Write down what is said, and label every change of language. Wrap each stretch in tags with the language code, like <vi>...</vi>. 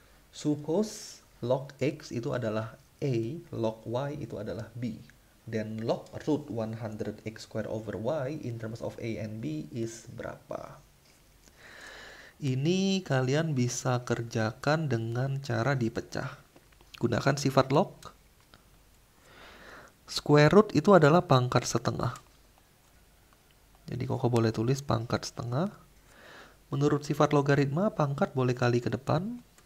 <en>Suppose</en> <id>log x itu adalah A, log y itu adalah B.</id> <en>Then log root 100x square over y in terms of A and B is</en> <id>berapa? Ini kalian bisa kerjakan dengan cara dipecah. Gunakan sifat log. Square root itu adalah pangkat setengah. Jadi Koko boleh tulis pangkat setengah. Menurut sifat logaritma, pangkat boleh kali ke depan.</id>